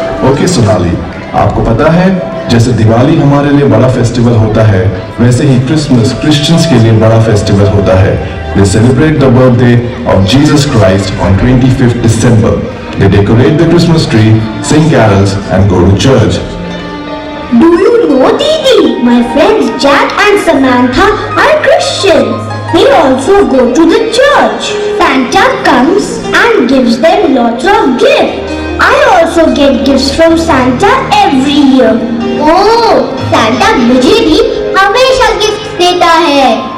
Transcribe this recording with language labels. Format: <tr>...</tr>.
<hi>Okay Sonali, आपको पता है जैसे दिवाली हमारे लिए बड़ा फेस्टिवल होता है, वैसे ही क्रिसमस क्रिश्चियंस के लिए बड़ा फेस्टिवल होता है।</hi> <en>They celebrate the birthday of Jesus Christ on 25th December. They decorate the Christmas tree, sing carols and go to church. Do you know, Didi? My friends Jack and Samantha are Christians. They also go to the church. Santa comes and gives them lots of gifts. I also get gifts from Santa every year.</en> <hi>Oh, Santa मुझे भी हमेशा gift देता है.</hi>